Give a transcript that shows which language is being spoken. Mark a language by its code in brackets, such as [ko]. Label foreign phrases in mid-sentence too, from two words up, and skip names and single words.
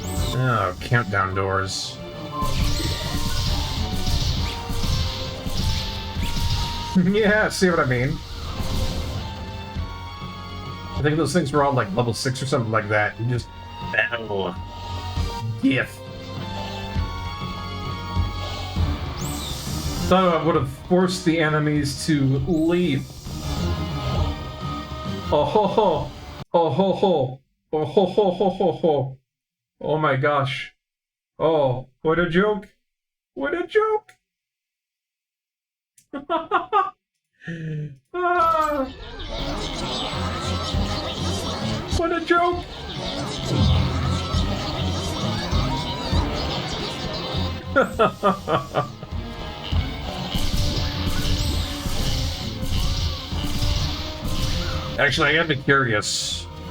[en] Oh, countdown doors. Yeah, see what I mean? I think those things were all like level 6 or something like that. You just... Oh. GIF. Thought I would have forced the enemies to leave. Oh ho ho! Oh ho ho! Oh ho ho ho ho ho! Oh my gosh! Oh, what a joke! What a joke! Ah, what a joke! Actually, I am curious.